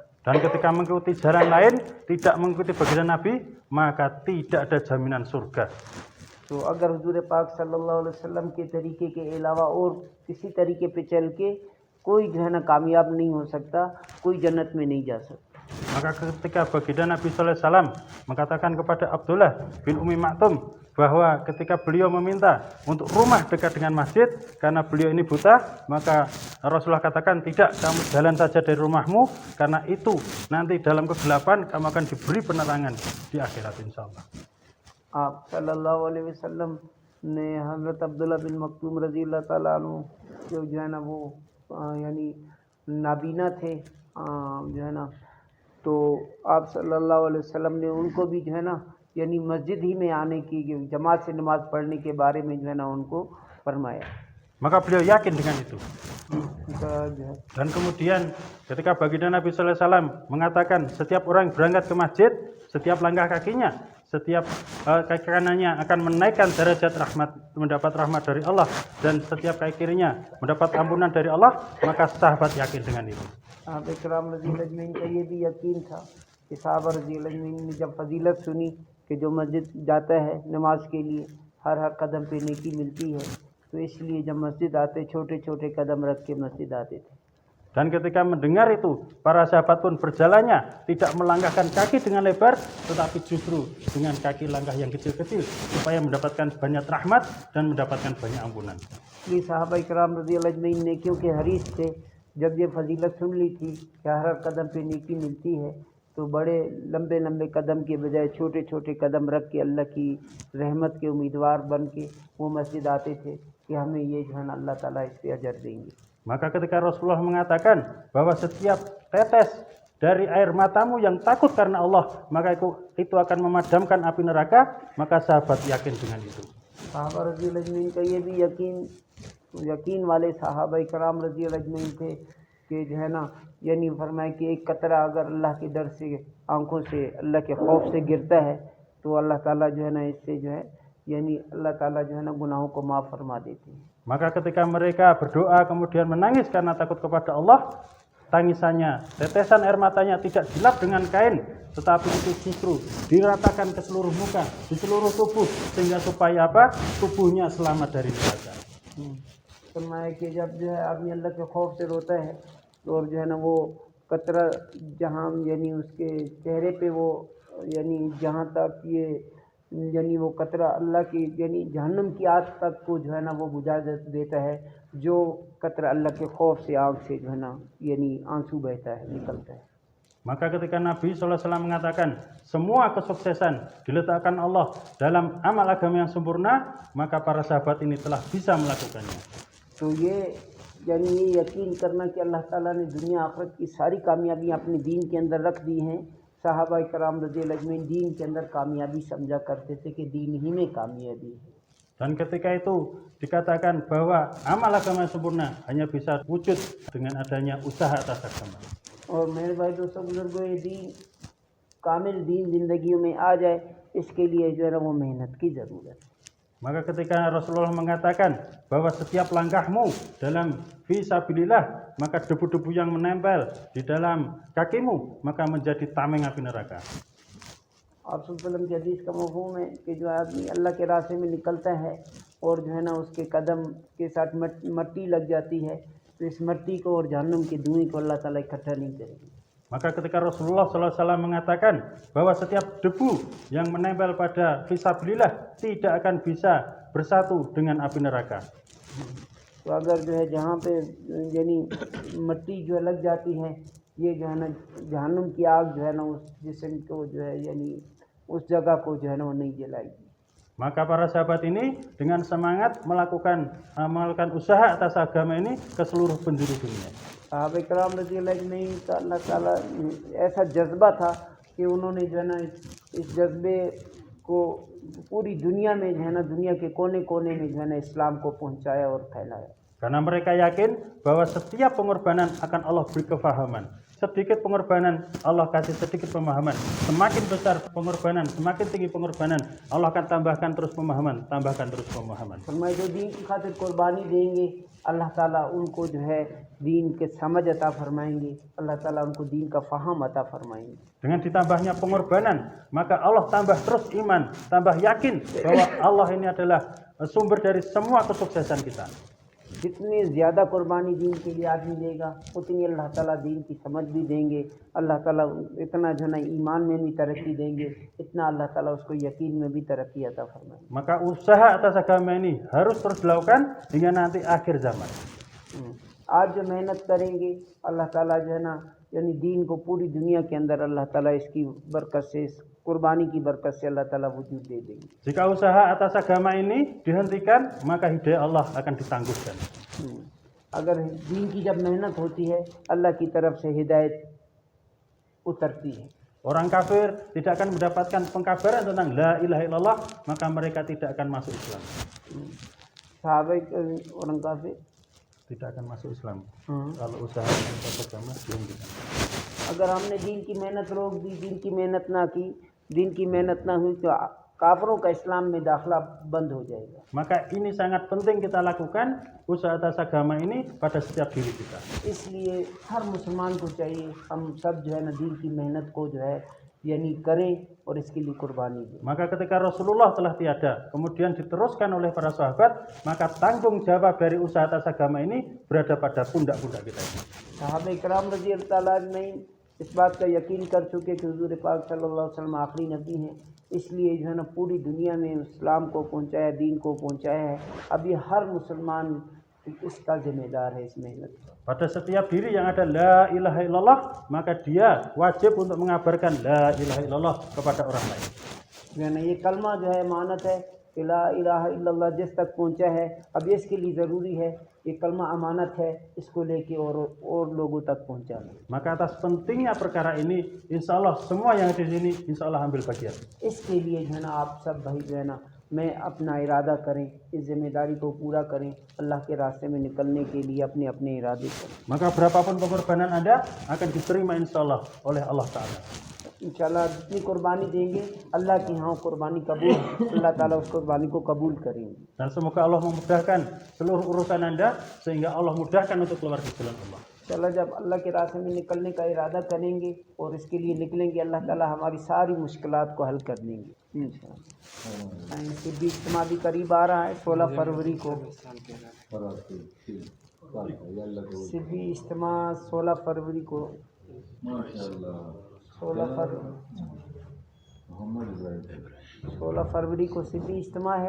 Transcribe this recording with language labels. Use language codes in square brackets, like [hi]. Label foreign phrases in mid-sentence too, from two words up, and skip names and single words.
[id] Dan ketika mengikuti jalan lain, tidak mengikuti baginda Nabi, maka tidak ada jaminan surga. [hi] तो अगर हुजूर पाक [ar] صلى الله عليه وسلم [hi] के तरीके के अलावा और किसी तरीके पे चल के कोई जो है ना कामयाब नहीं हो सकता, कोई जन्नत में नहीं जा सकता। [id] Maka ketika baginda Nabi [ar] صلى الله عليه وسلم [id] mengatakan kepada Abdullah bin Ummi Maktum bahwa ketika beliau meminta untuk rumah dekat dengan masjid karena beliau ini buta, maka Rasulullah katakan tidak, kamu jalan saja dari rumahmu karena itu nanti dalam kegelapan kamu akan diberi penerangan di akhirat insyaallah. [hi] आप [ar] صلى الله عليه وسلم [hi] ने हज़रत अब्दुल्ला बिन मक्तूम [ar] رضي الله تعالى عنه [hi] जो है ना वो यानी नाबीना थे जो है ना, तो आप [ar] صلى الله عليه وسلم [hi] ने उनको भी जो है ना यानी मस्जिद ही में आने की, जमात से नमाज पढ़ने के बारे में जो है ना उनको फरमाया। [id] Maka beliau yakin dengan itu. Dan kemudian ketika baginda Nabi [ar] صلى الله عليه وسلم [id] mengatakan setiap orang berangkat ke masjid, setiap langkah kakinya, setiap kaki kanannya akan menaikkan derajat rahmat, mendapat rahmat dari Allah, dan setiap kaki kirinya mendapat ampunan dari Allah, maka sahabat yakin dengan itu. [hi] साहब इकराम [ar] رضي الله أجمعين [hi] का ये भी यकीन था कि साहब [ar] رضي الله أجمعين [hi] ने जब फजीलत सुनी कि जो मस्जिद जाता है नमाज के लिए हर कदम पे नेकी मिलती है, तो इसलिए जब मस्जिद आते छोटे छोटे कदम रख के मस्जिद आते थे। [id] Dan ketika mendengar itu, para sahabat pun berjalannya tidak melangkahkan kaki dengan lebar, tetapi justru dengan kaki langkah yang kecil-kecil supaya mendapatkan banyak rahmat dan mendapatkan banyak ampunan. [hi] इसलिए साहबा इकराम [ar] رضي الله أجمعين [hi] ने क्योंकि हरीस थे, जब ये फजीलत सुन ली थी कि हर कदम पे नेकी मिलती है, तो बड़े लंबे लंबे कदम के बजाय छोटे छोटे कदम रख के अल्लाह की रहमत के उम्मीदवार बन के वो मस्जिद आते थे कि हमें ये जो है ना अल्लाह ताला इस पे अजर देंगे। [id] Maka ketika Rasulullah mengatakan bahwa setiap tetes dari air matamu yang takut karena Allah, maka itu akan memadamkan api neraka, maka sahabat yakin dengan itu. [hi] साहबा [ar] رضي الله أجمعين [hi] का ये भी यकीन वाले साहबा इकराम [ar] رضي الله أجمعين [hi] थे कि जो है ना यानी फरमाए कि एक कतरा अगर अल्लाह के डर से, आंखों से, अल्लाह के खौफ से गिरता है, तो अल्लाह ताला जो है ना इससे जो है यानी अल्लाह ताला जो है ना गुनाहों को माफ़ फरमा देते हैं। [id] Maka ketika mereka berdoa kemudian menangis karena takut kepada Allah, tangisannya, tetesan air matanya tidak dilap dengan kain, tetapi itu justru diratakan ke seluruh muka, di seluruh tubuh, sehingga supaya apa? Tubuhnya selamat dari neraka. [hi] फरमाया कि जब जो है आदमी अल्लाह के खौफ से रोता है और जो है ना वो कतरा जहाँ यानी उसके चेहरे पे वो यानी जहाँ तक ये यानी वो कतरा अल्लाह की यानी जहन्नम की आग तक को जो है ना वो बुझा देता है, जो कतरा अल्लाह के खौफ से आग से जो है ना यानी आंसू बहता है, निकलता है। [id] Maka ketika Nabi SAW mengatakan semua kesuksesan diletakkan Allah dalam amal agama yang sempurna, maka para sahabat ini telah bisa melakukannya. [hi] तो ये यानी ये यकीन करना कि अल्लाह ताला ने दुनिया आखिरत की सारी कामयाबियाँ अपने दीन के अंदर रख दी हैं। साहबा इकराम [ar] رضي الله أجمعين [hi] दीन के अंदर कामयाबी समझा करते थे कि दीन ही में कामयाबी है। [id] Dan ketika itu dikatakan bahwa amal agama yang sempurna hanya bisa wujud dengan adanya usaha atas agama. [hi] और मेरे भाई दोस्तों बुजुर्गों, ये दीन कामिल दीन ज़िंदगियों में आ जाए, इसके लिए जो है ना वो मेहनत की ज़रूरत है। [id] Maka ketika Rasulullah mengatakan bahwa setiap langkahmu dalam fisabilillah, maka debu-debu yang menempel di dalam kakimu maka menjadi tameng api neraka. [hi] आप वसल्लम की हदीस का मफ़हूम है कि जो आदमी अल्लाह के रास्ते में निकलता है और जो है ना उसके कदम के साथ मट्टी लग जाती है, तो इस मट्टी को और जहन्नुम के धुएं को अल्लाह ताला इकट्ठा नहीं करेगी। [id] Maka ketika Rasulullah SAW mengatakan bahwa setiap debu yang menempel pada fisabilillah tidak akan bisa bersatu dengan api neraka. [hi] तो अगर जो है जहाँ पे यानी मट्टी जो लग जाती है, ये जो है ना जहन्नुम की आग जो है ना उस जिस्म को जो है यानी उस जगह को जो है ना वो नहीं जलाएगी। [id] Maka para sahabat ini dengan semangat melakukan usaha atas agama ini ke seluruh penjuru dunia. [hi] साहबा इकराम [ar] رضي الله أجمعين [hi] का अल्लाह ताला ऐसा जज्बा था कि उन्होंने जो है ना इस जज्बे को पूरी दुनिया में जो है ना दुनिया के कोने कोने में जो है ना इस्लाम को पहुंचाया और फैलाया। [id] Karena mereka yakin bahwa setiap pengorbanan akan Allah beri kefahaman. Sedikit pengorbanan, Allah kasih sedikit pemahaman. Semakin besar pengorbanan, semakin tinggi pengorbanan, Allah akan tambahkan terus pemahaman, tambahkan terus pemahaman. [hi] फरमाए जो दीन की खातिर कुर्बानी देंगे अल्लाह ताला उनको जो है दीन के समझ अता फरमाएंगे, अल्लाह ताला उनको दीन का फ़हम अता फरमाएंगे. [id] Dengan ditambahnya pengorbanan, maka Allah tambah terus iman, tambah yakin bahwa Allah ini adalah sumber dari semua kesuksesan kita. [hi] जितनी ज़्यादा कुर्बानी दीन के लिए आदमी देगा उतनी अल्लाह ताला दीन की समझ भी देंगे, अल्लाह ताला इतना जो है ईमान में भी तरक्की देंगे, इतना अल्लाह ताला उसको यकीन में भी तरक्की अता फरमाएंगे. [id] Maka usaha atas agama ini harus terus dilakukan hingga nanti akhir zaman. [hi] आज जो मेहनत करेंगे अल्लाह ताला जो है ना यानी दीन को पूरी दुनिया के अंदर अल्लाह ताला इसकी बरकत से, इस कुर्बानी की बरकत से अल्लाह ताला वजूद दे देंगे. [id] Jika usaha atas agama ini dihentikan, maka hidayah Allah akan ditangguhkan. [hi] अगर दीन की जब मेहनत होती है अल्लाह की तरफ से हिदायत उतरती है. [id] Orang kafir tidak akan mendapatkan pengkabaran tentang [ar] لا إله إلا الله, [id] maka mereka tidak akan masuk Islam. sahabat orang kafir Tidak akan masuk Islam kalau usaha atas agama dihentikan. [hi] अगर हमने दीन की मेहनत रोक दी, दीन की मेहनत ना की, दीन की मेहनत ना हुई तो काफरों का इस्लाम में दाखिला बंद हो जाएगा. [id] Maka ini sangat penting kita lakukan usaha atas agama ini pada setiap diri kita. [hi] इसलिए हर मुसलमान को चाहिए हम सब जो है ना दीन की मेहनत को जो है यानी करें और इसके लिए कुर्बानी दें. [id] Maka ketika Rasulullah telah tiada, kemudian diteruskan oleh para sahabat, maka tanggung jawab dari usaha atas agama ini berada pada pundak-pundak kita ini. [hi] साहबे इकराम [ar] رضي الله تعالى [hi] नहीं इस बात का यकीन कर चुके कि हुजूर पाक [ar] صلى الله عليه وسلم [hi] आखिरी नबी हैं, इसलिए जो है ना पूरी दुनिया में इस्लाम को पहुंचाया, दीन को पहुंचाया है. अब ये हर मुसलमान इसका जिम्मेदार है इस मेहनत का. [id] Pada setiap diri yang ada [ar] لا إله إلا الله, [id] maka dia wajib untuk mengabarkan [ar] لا إله إلا الله [id] kepada orang lain. [hi] जो है ना ये कलमा जो है अमानत है कि [ar] لا إله إلا الله [hi] जिस तक पहुंचा है, अब इसके लिए ज़रूरी है ये कलमा अमानत है, इसको लेके और लोगों तक पहुंचाना. [id] Maka atas pentingnya perkara ini, [ar] إن شاء الله [id] semua yang ada di sini [ar] إن شاء الله [id] ambil bagian. [hi] इसके लिए जो है ना आप सब भाई जो है ना मैं अपना इरादा करें, इस जिम्मेदारी को पूरा करें, अल्लाह के रास्ते में निकलने के लिए अपने अपने इरादे करें. [id] Maka berapapun pengorbanan Anda akan diterima [ar] إن شاء الله [id] oleh Allah Ta'ala. [hi] इंशाल्लाह जितनी कुर्बानी देंगे अल्लाह की यहाँ कुर्बानी कबूल, अल्लाह ताला उस कुर्बानी को कबूल करेंगे. [id] Dan semoga Allah memudahkan seluruh urusan Anda sehingga Allah mudahkan untuk keluar di jalan Allah. [hi] इंशाल्लाह जब अल्लाह के रास्ते में निकलने का इरादा करेंगे और इसके लिए निकलेंगे, अल्लाह ताला हमारी सारी मुश्किलात को हल कर देंगे इंशाल्लाह. सिद्धी इज्तिमा भी करीब आ रहा है 16 फरवरी को. सिद्धी इज्तिमा 16 फरवरी को 16 फरवरी को सिद्धी इज्तिमा है.